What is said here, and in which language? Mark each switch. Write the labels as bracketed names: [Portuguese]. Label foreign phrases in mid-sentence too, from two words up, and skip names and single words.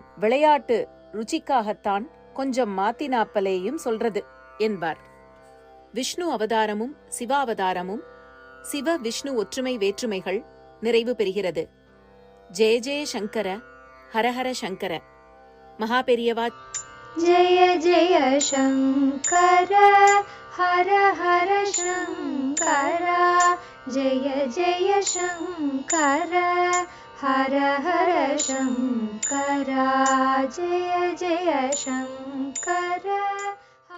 [Tamil] விளையாட்டு ருச்சிக்காகத்தான் கொஞ்சம் மாத்தினாப்பலேயும் சொல்றது என்பார். விஷ்ணு அவதாரமும் சிவாவதாரமும் சிவ விஷ்ணு ஒற்றுமை வேற்றுமைகள் நிறைவு பெறுகிறது. [Sanskrit] जय जय शङ्कर, हरहर शङ्कर. [Tamil] மகாபெரியவா [Sanskrit] जय जय शङ्कर हर हर शङ्कर जय जय शङ्कर हर हर शङ्कर जय जय शङ्कर।